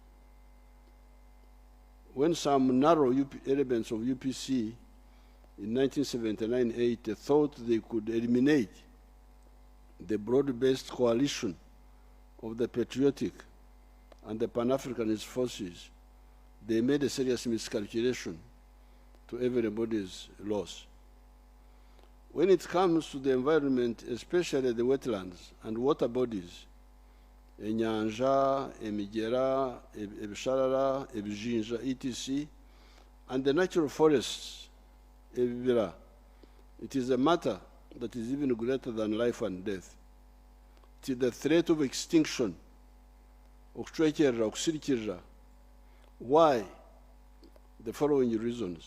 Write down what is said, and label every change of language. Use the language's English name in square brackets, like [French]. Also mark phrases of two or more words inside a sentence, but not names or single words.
[English] When some narrow elements of UPC in 1979-80 thought they could eliminate the broad-based coalition of the patriotic and the Pan-Africanist forces, they made a serious miscalculation to everybody's loss. When it comes to the environment, especially the wetlands and water bodies, [Nyankole] enyanja, emigera, ebisharara, ebijinja, [English] etc., and the natural forests, ebibira, it is a matter that is even greater than life and death. It is the threat of extinction, [Nyankole] okuchwekera, okusirikirira. [English] Why? The following reasons.